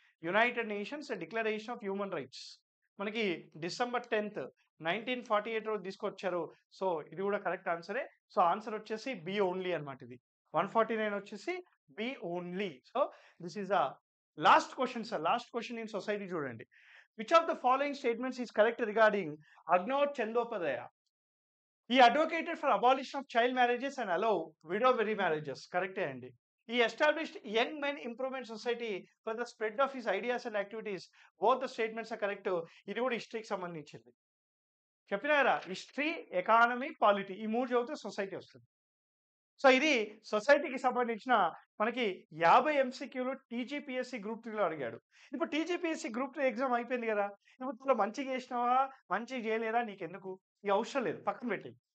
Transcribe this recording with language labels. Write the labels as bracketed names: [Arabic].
[Telugu] United nations declaration of human rights మనకి December 10th 1948 రోజు తీసుకొచ్చారు. సో ఇది కూడా కరెక్ట్ ఆన్సరే. సో ఆన్సర్ వచ్చేసి బి ఓన్లీ అనమాట. ఇది 149 వచ్చేసి B only. So this is a last question sir, last question in society చూడండి. [English] Which of the following statements is correct regarding అగ్నోర్ చందోపాధ్యాయ? He advocated for abolition of child marriages and allow widow remarriages. [Telugu] కరెక్టే అండి. [English] He established young men improvement society for the spread of his ideas and activities. Both the statements are correct. [Telugu] ఇది కూడా హిస్టరీకి సంబంధించింది. చెప్పినా కదా, history, economy, polity, ఈ 3 చదివితే society వస్తుంది. సో ఇది సొసైటీకి సంబంధించిన మనకి 50 ఎంసీక్యూలు టీజీపీఎస్సీ గ్రూప్ 3లో అడిగాడు. ఇప్పుడు టీజీపీఎస్సీ గ్రూప్ 3 ఎగ్జామ్ అయిపోయింది కదా, ఇప్పుడు నువ్వు మంచిగా చేసినావా మంచిగా చేయలేదా నీకెందుకు, ఈ అవసరం లేదు, పక్కన పెట్టి.